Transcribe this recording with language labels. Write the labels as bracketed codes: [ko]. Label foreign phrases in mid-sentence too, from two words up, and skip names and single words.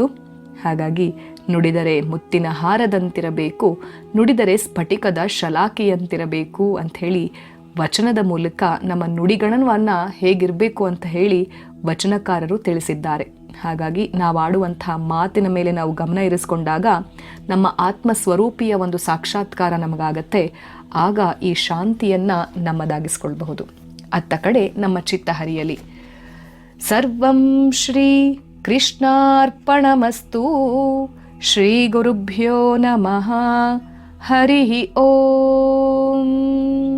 [kn] ಹಾಗಾಗಿ ನುಡಿದರೆ ಮುತ್ತಿನ ಹಾರದಂತಿರಬೇಕು, ನುಡಿದರೆ ಸ್ಫಟಿಕದ ಶಲಾಕೆಯಂತಿರಬೇಕು ಅಂಥೇಳಿ ವಚನದ ಮೂಲಕ ನಮ್ಮ ನುಡಿಗಣವನ್ನು ಹೇಗಿರಬೇಕು ಅಂತ ಹೇಳಿ ವಚನಕಾರರು ತಿಳಿಸಿದ್ದಾರೆ. ಹಾಗಾಗಿ ನಾವು ಆಡುವಂಥ ಮಾತಿನ ಮೇಲೆ ನಾವು ಗಮನ ಇರಿಸ್ಕೊಂಡಾಗ ನಮ್ಮ ಆತ್ಮಸ್ವರೂಪಿಯ ಒಂದು ಸಾಕ್ಷಾತ್ಕಾರ ನಮಗಾಗತ್ತೆ. ಆಗ ಈ ಶಾಂತಿಯನ್ನು ನಮ್ಮದಾಗಿಸ್ಕೊಳ್ಬಹುದು. ಅತ್ತ ಕಡೆ ನಮ್ಮ ಚಿತ್ತ ಹರಿಯಲಿ. [sa] ಸರ್ವಂ ಶ್ರೀ ಕೃಷ್ಣಾರ್ಪಣಮಸ್ತು. ಶ್ರೀ ಗುರುಭ್ಯೋ ನಮಃ. ಹರಿ ಓಂ.